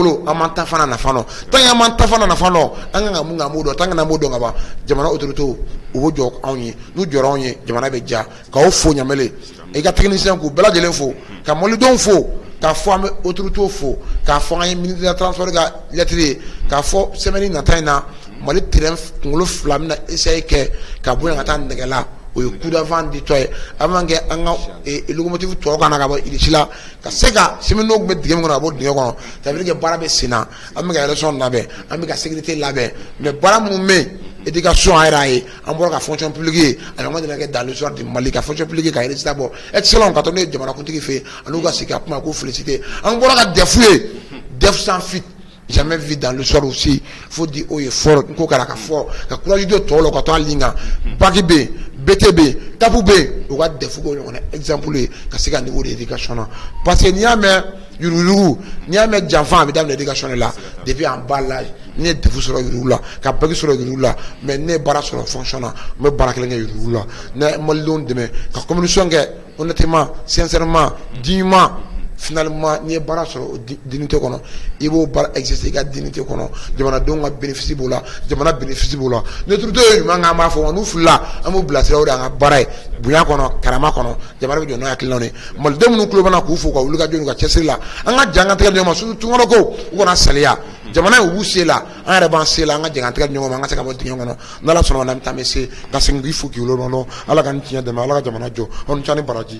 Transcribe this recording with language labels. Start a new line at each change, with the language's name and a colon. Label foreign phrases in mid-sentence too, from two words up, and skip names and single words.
Bambara: bolo an m'an ta fana nafa dɔn tant que an m'an ta fana nafa dɔn an kan ka mun kɛ an b'o dɔn tant que n'an b'o dɔn ka ban jamana autorités u b'o jɔ anw ye n'u jɔra anw ye jamana bɛ ja k'aw fo ɲamele i ka technicien k'u bɛɛ lajɛlen fo ka malidenw fo k'a fɔ an bɛ autorités fo k'a fɔ an ye
French: ministre de transport
Bambara: ka lettre ye k'a fɔ semaine nata in na Mali terrain kunkolo fila bɛna essayer kɛ ka bɔ yen ka taa nɛgɛ la o ye
French: coup d'avant
Bambara: ditɔ ye
French: avant que
Bambara: an ka locomotive tɔw kana ka bɔ Irisi la ka se ka cheminot tun bɛ dingɛ min kɔnɔ ka bɔ dingɛ kɔnɔ
French: ça veut dire que
Bambara: baara bɛ sen na an bɛ ka élection labɛn an bɛ ka sécurité labɛn mais baara minnu bɛ yen éducation a yɛrɛ ye an bɔra ka
French: fonction publique
Bambara: ye a ɲɔgɔn deli ka kɛ
French: dans l'histoire du Mali
Bambara: ka
French: fonction publique
Bambara: ka résultat bɔ excellent ka to ne ye jamanakuntigi fɛ yen an'u ka sigi ka kuma k'u féliciter an bɔra ka DEF ye DEF
French: sans fuite jamais vu dans l'histoire aussi faut dire haut et fort
Bambara: ko kɛra ka fɔ ka
French: courage de
Bambara: tɔw la ka to a ligne kan BAC bɛ yen BT bɛ yen TAP bɛ yen u ka DEF ko ɲɔgɔn exemple ye ka se ka
French: niveau de éducation
Bambara: na
French: parce que
Bambara: n'i y'a mɛn yuruguyurugu n'i y'a mɛn janfan a bɛ daminɛ
French: éducation de la depuis en bas l'âge
Bambara: ni defu sɔrɔ yuru la ka bagi sɔrɔ yuru la mais ne baara sɔrɔ fonction na n bɛ baara kelen kɛ yuru la ne malidenw dɛmɛ ka communication kɛ
French: honnêtement sincèrement dignement finalement
Bambara: ni ye baara sɔrɔ o dignité kɔnɔ i b'o baara exercer i ka dignité kɔnɔ jamanadenw ka bénéfice b'o la jamana bénéfice b'o la ne turuto ye ɲuman kan an b'a fɔ n'u filila an b'u bilasira o de y'an ka baara ye bonya kɔnɔ karama kɔnɔ jamana bɛ jɔ n'o hakilinaw ye malidenw minnu tulo b'an na k'u fo ka wuli ka jɔ n'u ka cɛsiri la an ka jan an ka tɛgɛ di ɲɔgɔn ma surtout tunkara ko u kana saliya jamana ye u b'u se la an yɛrɛ b'an se la an ka jan an tɛgɛ di ɲɔgɔn ma an ka se ka bɔ dingɛ kɔnɔ n'Ala sɔnna ma an bɛ taa an bɛ se ka segin k'i fo k'i wolo Ala ka ni tiɲɛ dɛmɛ Ala ka jamana jɔ aw ni ca ni baraji.